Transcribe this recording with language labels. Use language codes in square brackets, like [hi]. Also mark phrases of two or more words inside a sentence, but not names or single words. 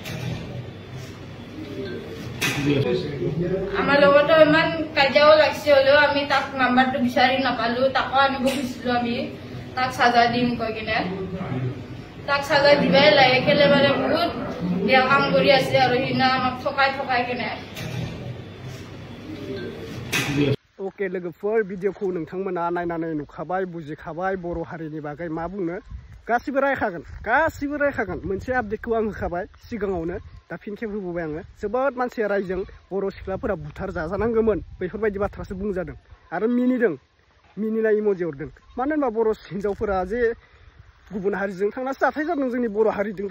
[as] আমাৰ লগতো ইমান কাজিয়াও লাগিছে হলেও আমি তাক নাম্বাৰটো বিচাৰি নাপালো তাকো আনিব খুজিছিলো আমি তাক সাজা দিম কৈ কিনে তাক সাজা দিবাই লাগে একেবাৰে বহুত বেয়া কাম কৰি আছে আৰু সিনা আমাক ঠকাই কিনে [brx] ओके लोगोफोर भिडिअखौ नोंथांमोना नायनानै नुखाबाय बुजिखाबाय बर' हारिनि बागै मा बुंनो गासिबो रायखागोन मोनसे आपडेटखौ आं होखाबाय सिगाङावनो दा फिन खेब होबोबाय आङो जोबोद मानसिया रायजों बर' सिख्लाफोरा बुथार जाजानांगौमोन बेफोरबायदि बाथ्रासो बुंजादों आरो मिनिनाय इम'जि हरदों मानो होनबा बर' हिन्जावफोरा जे गुबुन हारिजों थांनासो जाथाय जादों जोंनि बर' हारिजोंथ'